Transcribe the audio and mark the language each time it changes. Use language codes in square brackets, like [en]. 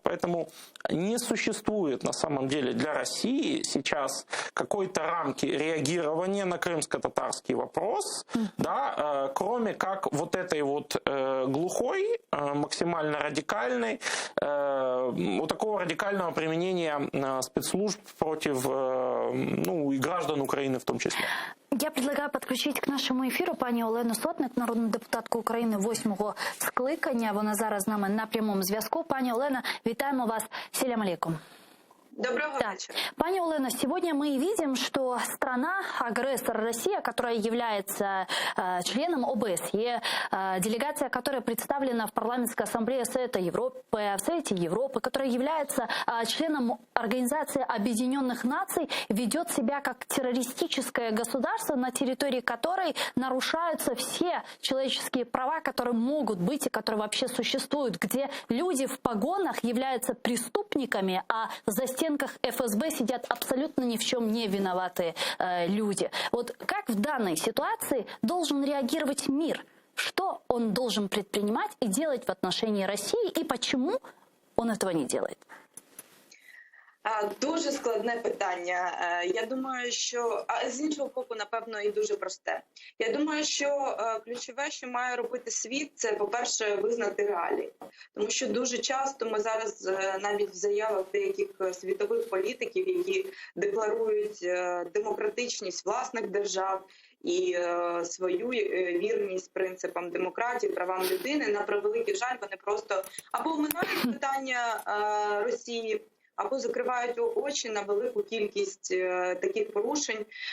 [ru] Поэтому не существует на самом деле для России сейчас какой-то рамки реагирования на крымско-татарский вопрос, да, кроме как вот этой вот глухой, максимально радикальной, вот такого радикального применения спецслужб против, ну, и граждан України в том числе. Я предлагаю [uk] підключити к нашому ефіру пані Олену Сотник, народну депутатку України 8-го скликання. Вона зараз з нами на прямому зв'язку. Пані Олена, вітаємо вас. Селям алейкум. [ru] Доброго вечера. Пани Олена, сегодня мы видим, что страна-агрессор Россия, которая является членом ОБСЕ, делегация, которая представлена в парламентской ассамблее Совета Европы, в Совете Европы, которая является членом Организации Объединенных Наций, ведет себя как террористическое государство, на территории которой нарушаются все человеческие права, которые могут быть и которые вообще существуют, где люди в погонах являются преступниками, а за стенках ФСБ сидят абсолютно ни в чем не виноватые люди. Вот как в данной ситуации должен реагировать мир? Что он должен предпринимать и делать в отношении России, и почему он этого не делает? [uk] Дуже складне питання. Я думаю, що з іншого боку, напевно, і дуже просте. Я думаю, що ключове, що має робити світ, це, по-перше, визнати реалії. Тому що дуже часто ми зараз навіть в заявах деяких світових політиків, які декларують демократичність власних держав і свою вірність принципам демократії, правам людини, на превеликий жаль, вони просто або оминають питання Росії, або закривають очі на велику кількість таких порушень.